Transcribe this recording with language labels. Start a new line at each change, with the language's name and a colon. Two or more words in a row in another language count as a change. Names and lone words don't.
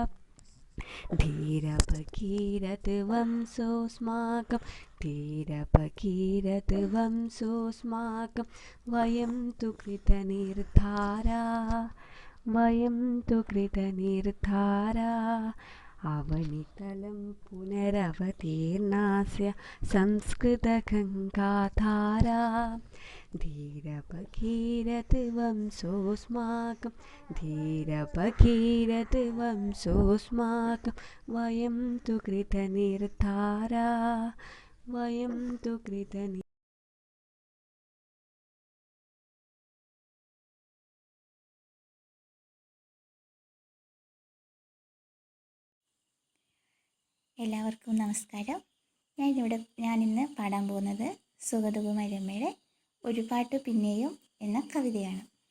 Sanskrit: धीरभगीरथवंशोऽस्माकं धीरभगीरथवंशोऽस्माकं वयं तु कृतनिर्धारा. वयं तु कृतनिर्धारा. അവനിതലം പുനരവതീർണാസ്യ സംസ്കൃതഗംഗാധാരാ. धीरभगीरथवंशोऽस्माकं धीरभगीरथवंशोऽस्माकं वयं तु कृतनिर्धारा. वयं तु कृतनिर्धारा.
Malayalam: എല്ലാവർക്കും നമസ്കാരം. ഞാനിന്ന് പാടാൻ പോകുന്നത് സുഗതകുമാരമ്മയുടെ ഒരു പാട്ട് പിന്നെയും എന്ന കവിതയാണ്.